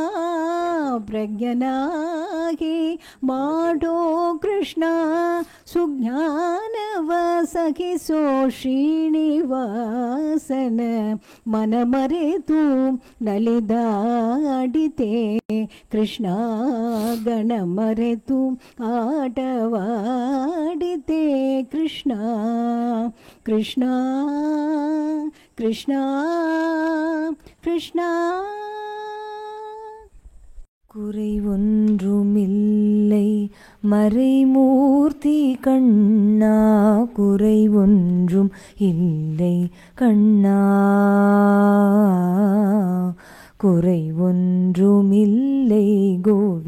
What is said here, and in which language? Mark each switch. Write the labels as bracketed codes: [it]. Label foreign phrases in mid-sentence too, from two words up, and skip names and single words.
[kn] ಪ್ರಜ್ಞನಾಗಿ ಮಾಡೋ ಕೃಷ್ಣ ಸುಜ್ಞಾನವ ಸಹಿಸೋ ಶ್ರೀನಿವಾಸನ ಮನ ಮರೆತು ನಲಿದಾಡಿತೆ ಕೃಷ್ಣ ಗಣ ಮರೆತು ಆಟವಾಡಿತೆ ಕೃಷ್ಣ ಕೃಷ್ಣ ಕೃಷ್ಣ ಕೃಷ್ಣ [ta] குறை ஒன்றுமில்லை மறைமூர்த்தி கண்ணா குறை ஒன்றும் இல்லை கண்ணா குறை ஒன்றுமில்லை கோ